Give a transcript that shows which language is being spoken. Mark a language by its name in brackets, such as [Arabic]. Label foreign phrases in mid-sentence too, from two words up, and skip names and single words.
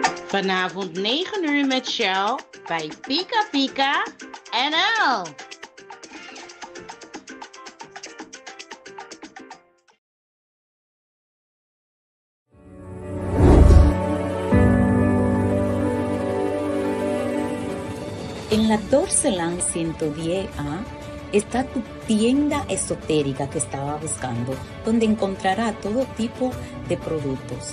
[Dutch] Vanavond 9 uur met Shell bij Pika Pika NL. [Spanish] En la Dorcelan 110A está tu tienda esotérica que estaba buscando, donde encontrará todo tipo de productos.